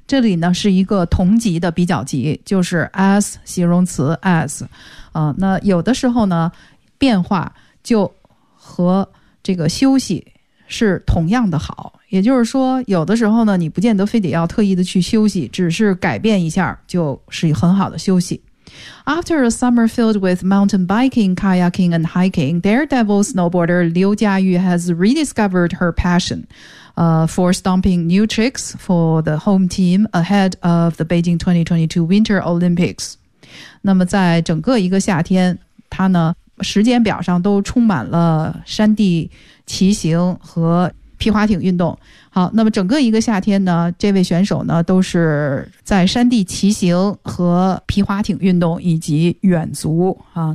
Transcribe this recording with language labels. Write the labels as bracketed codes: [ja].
[zh] 这里呢是一个同级的比较级，就是 as 形容词 as、那有的时候呢，变化就和这个休息是同样的好。也就是说，有的时候呢，你不见得非得要特意的去休息，只是改变一下就是很好的休息。 [en] After a summer filled with mountain biking, kayaking, and hiking, daredevil snowboarder Liu Jiayu has rediscovered her passion, for stomping new tricks for the home team ahead of the Beijing 2022 Winter Olympics. [zh] 那么在整个一个夏天，他呢，时间表上都充满了山地骑行和皮划艇运动。好，那么整个一个夏天呢，这位选手呢都是在山地骑行和皮划艇运动以及远足啊。